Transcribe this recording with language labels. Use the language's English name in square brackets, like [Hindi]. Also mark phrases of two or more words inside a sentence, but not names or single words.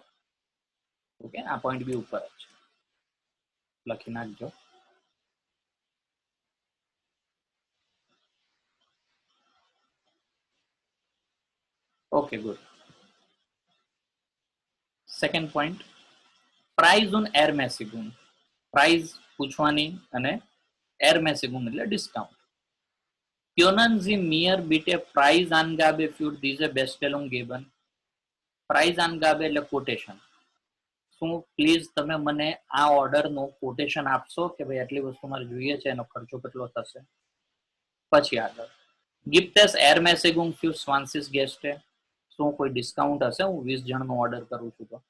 [Gujarati] ઓકે, આ પોઈન્ટ બી ઉપર જ છે, લખી નાખજો. [English] okay good. second point, [German] Preis und Ermäßigung. [Gujarati] પ્રાઇઝ પૂછવાની અને એરમેસિગુન એટલે ડિસ્કાઉન્ટ. [German] Können Sie mir bitte Preis Angabe für diese Bestellung geben? Preis Angabe [Gujarati] એટલે કોટેશન. શું પ્લીઝ તમે મને આ ઓર્ડરનું કોટેશન આપશો કે ભાઈ આટલી વસ્તુ મારે જોઈએ છે, એનો ખર્ચો કેટલો થશે. પછી આગળ, [German] Gibt es Ermäßigung für zwanzig Gäste. [Gujarati] શું કોઈ ડિસ્કાઉન્ટ હશે હું 20 જણનો ઓર્ડર કરું છું તો?